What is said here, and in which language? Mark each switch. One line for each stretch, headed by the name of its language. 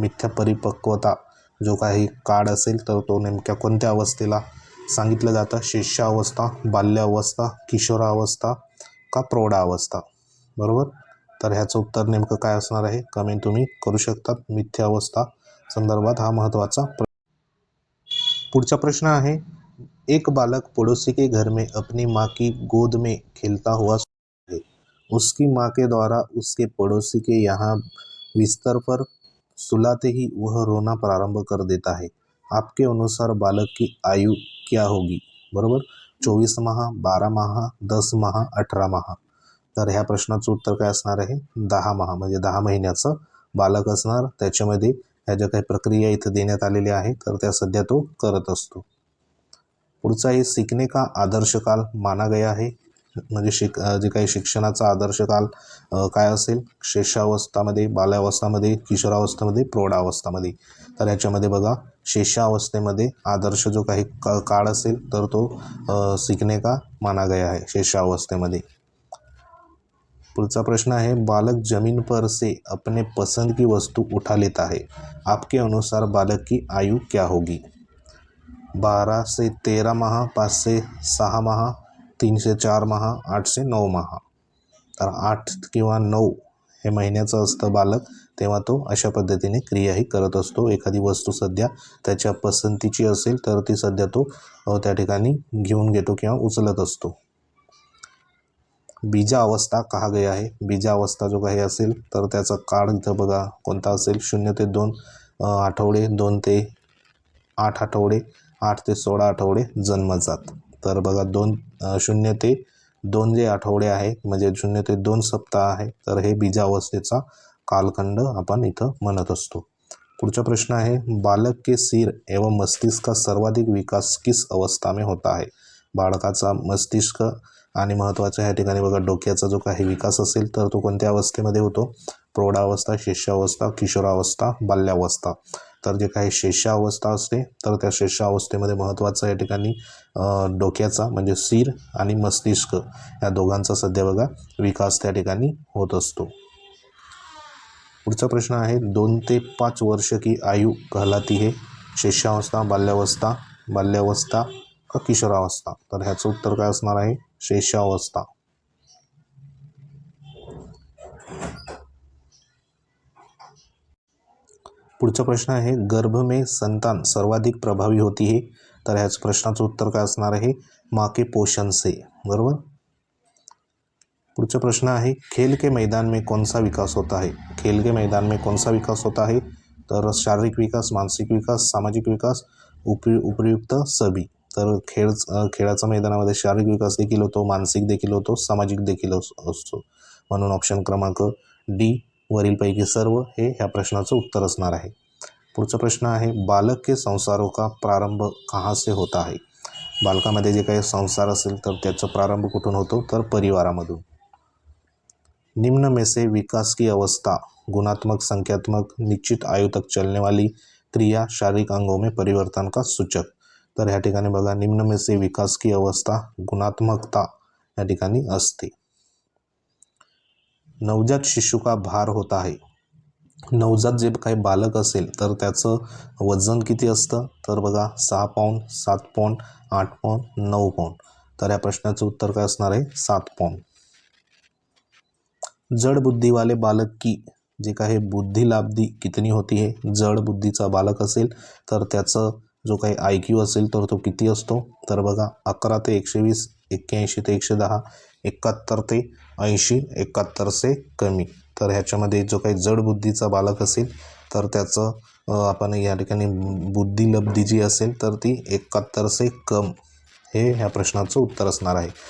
Marathi: मिथ्या परिपक्वता जो काही काळ असेल तर तो नेमक्या कोणत्या अवस्थेला सांगितलं जातं, शिष्यावस्था, बाल्यावस्था, किशोरावस्था का प्रौढावस्था, बरोबर. तर ह्याचं उत्तर नेमकं काय असणार आहे, कमेंट तुम्ही करू शकतात. मिथ्यावस्था संदर्भात हा महत्त्वाचा.
Hindi: पुढचा प्रश्न आहे, एक बालक पड़ोसी के घर में अपनी माँ की गोद में खेलता हुआ है. उसकी माँ के द्वारा उसके पड़ोसी के यहाँ बिस्तर पर सुलाते ही वह रोना प्रारंभ कर देता है। आपके अनुसार बालक की आयु क्या होगी?
Marathi: बरोबर, 24 माह, 12 माह, 10 माह, 18 माह. तर ह्या प्रश्नाचं उत्तर काय असणार आहे? 10 माह म्हणजे 10 महिन्याचं बालक असणार. त्याच्यामध्ये ह्या ज्या काही प्रक्रिया इथं देण्यात आलेल्या आहे तर त्या सध्या तो करत असतो. पुढचा आहे
Hindi: सीखने का आदर्श काल माना गया है.
Marathi: म्हणजे जे काही शिक्षणाचा आदर्श काल काय असेल? शिष्यावस्थामध्ये, बाल्यावस्थामध्ये, किशोरावस्थेमध्ये, प्रौढावस्थामध्ये. तर याच्यामध्ये बघा, शिष्यावस्थेमध्ये आदर्श जो काही काळ असेल तर तो
Hindi: सीखने का माना गया है
Marathi: शिष्यावस्थेमध्ये. पुढचा प्रश्न आहे
Hindi: बालक जमीन पर से अपने पसंद की वस्तु उठा लेता है. आपके अनुसार बालक की आयु क्या होगी? 12 से 13 माह, 5 से 6 माह, 3 से 4 माह, 8 से 9 माह.
Marathi: तर 8 किंवा 9 हे महिन्याचं असतं बालक, तेव्हा तो अशा पद्धतीने क्रियाही करत असतो. एखादी वस्तू सध्या त्याच्या पसंतीची असेल तर ती सध्या तो त्या ठिकाणी घेऊन घेतो किंवा उचलत असतो.
Hindi: बीजा अवस्था कहा गया
Marathi: आहे. बीजा अवस्था जो काही असेल तर त्याचा काळ इथं बघा कोणता असेल? 0 ते 2 आठवडे, 2 ते 8 आठवडे, 8 ते 16 आठवडे जन्मजात. तर बघा 0 ते 2 जे आठवडे आहे म्हणजे 0 ते 2 सप्ताह आहे तर हे बीजावस्थेचा कालखंड आपण इथं म्हणत असतो. पुढचा प्रश्न आहे
Hindi: बालक के सिर एवं मस्तिष्क का सर्वाधिक विकास किस अवस्था में होता है.
Marathi: बालकाचा मस्तिष्क आणि महत्त्वाचं ह्या ठिकाणी बघा डोक्याचा जो काही विकास असेल तर तो कोणत्या अवस्थेमध्ये होतो? प्रौढावस्था, शिष्यावस्था, किशोरावस्था, बाल्यावस्था. तर जे काही शिष्यावस्था असते तर त्या शिष्यावस्थेमध्ये महत्त्वाचं या ठिकाणी डोक्याचा म्हणजे सिर आणि मस्तिष्क या दोघांचा सध्या बघा विकास त्या ठिकाणी होत असतो. पुढचा प्रश्न आहे
Hindi: 2 ते 5 वर्ष की आयु कहलाती है.
Marathi: शिष्यावस्था, बाल्यावस्था का किशोरावस्था. तर ह्याचं उत्तर काय असणार आहे? शिष्यावस्था. पुढचा प्रश्न आहे
Hindi: गर्भ में संतान सर्वाधिक प्रभावी होती है.
Marathi: तर ह्याच प्रश्नाचं उत्तर काय असणार आहे?
Hindi: माँ के पोषण से. बरोबर.
Marathi: पुढचा प्रश्न आहे
Hindi: खेल के मैदान में कौन सा विकास होता है. खेल के मैदान में कौन सा विकास होता है.
Marathi: तर शारीरिक विकास, मानसिक विकास, सामाजिक विकास, उपयुक्त सभी. तर खेळाच्या मैदानामध्ये शारीरिक विकास देखील होतो, मानसिक देखील होतो, सामाजिक देखील असतो. म्हणून ऑप्शन क्रमांक डी वरीलपैकी सर्व हे ह्या प्रश्नाचं उत्तर असणार आहे. पुढचा प्रश्न आहे
Hindi: बालक के संसारों का प्रारंभ कहाँ से होता है.
Marathi: बालकामध्ये जे काही संसार असेल तर त्याचा प्रारंभ कुठून होतो? तर परिवारामधून.
Hindi: निम्न में से विकास की अवस्था गुणात्मक, संख्यात्मक, निश्चित आयु तक चलने वाली क्रिया, शारीरिक अंगों में परिवर्तन का सूचक.
Marathi: तर ह्या ठिकाणी बघा
Hindi: निम्न में से विकास की अवस्था
Marathi: गुणात्मकता या ठिकाणी असते.
Hindi: नवजात शिशु का भार होता है.
Marathi: नवजात जे काही बालक असेल तर त्याचं वजन किती असतं? तर बघा 6 पाऊंड, 7 पाऊंड, 8 पाऊंड, 9 पाऊंड. तर या प्रश्नाचं उत्तर काय असणार आहे? 7 पाऊंड.
Hindi: जड बुद्धी वाले बालक की
Marathi: जे काही
Hindi: बुद्धिलाब्धी कितनी होती है.
Marathi: जड बुद्धीचा बालक असेल तर त्याचं जो काही IQ असेल तर तो किती असतो? तर बघा 11 ते 120, 81 ते 110, 71 ते 80, 71 से कमी. तर ह्याच्यामध्ये जो काही जड बुद्धीचा बालक असेल तर त्याचं आपण या ठिकाणी बुद्धिलब्धी जी असेल तर ती
Hindi: 71 से कम
Marathi: हे ह्या प्रश्नाचं उत्तर असणार आहे.